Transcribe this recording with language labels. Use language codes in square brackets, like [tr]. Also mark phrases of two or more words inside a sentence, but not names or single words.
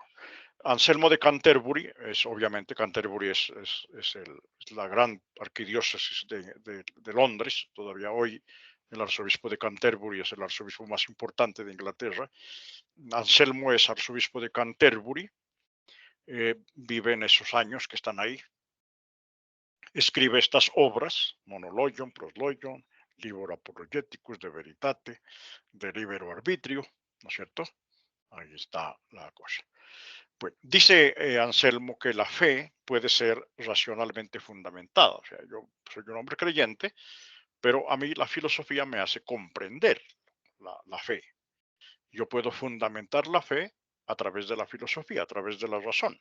[es] Anselmo de Canterbury, es obviamente Canterbury es la gran arquidiócesis de Londres, todavía hoy el arzobispo de Canterbury es el arzobispo más importante de Inglaterra. Anselmo es arzobispo de Canterbury, vive en esos años que están ahí, escribe estas obras, Monologion, Proslogion, Libro Apologeticus de Veritate, de Libero Arbitrio, ¿no es cierto? Ahí está la cosa. Pues dice Anselmo que la fe puede ser racionalmente fundamentada. O sea, yo soy un hombre creyente, pero a mí la filosofía me hace comprender la fe. Yo puedo fundamentar la fe a través de la filosofía, a través de la razón.